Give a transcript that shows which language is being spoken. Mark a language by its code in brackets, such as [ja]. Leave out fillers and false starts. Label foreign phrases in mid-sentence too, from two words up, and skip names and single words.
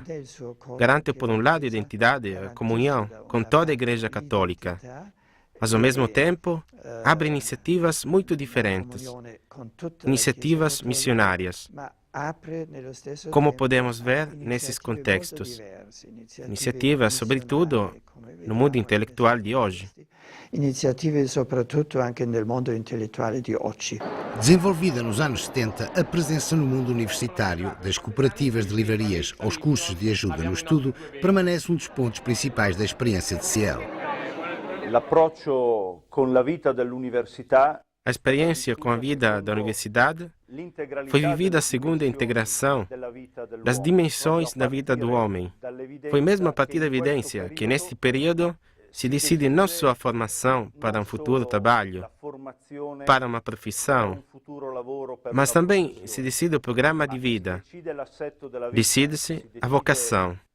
[pt] Garante, por um lado, a identidade, a comunhão com toda a Igreja Católica, mas, ao mesmo tempo, abre iniciativas muito diferentes, iniciativas missionárias, como podemos ver nesses contextos. Iniciativas, sobretudo, no mundo intelectual de hoje. [it] Iniziative soprattutto anche nel mondo intellettuale di oggi. [pt] Desenvolvida nos anos 70, a presença no mundo universitário, das cooperativas de livrarias aos cursos de ajuda no estudo, permanece um dos pontos principais da experiência de Ciel. [it] L'approccio con la vita dell'università. [pt] A experiência com a vida da universidade foi vivida segundo a integração das dimensões da vida do homem. Foi mesmo a partir da evidência que, neste período, se decide não só a formação para um futuro trabalho, para uma profissão, mas também se decide o programa de vida, decide-se a vocação.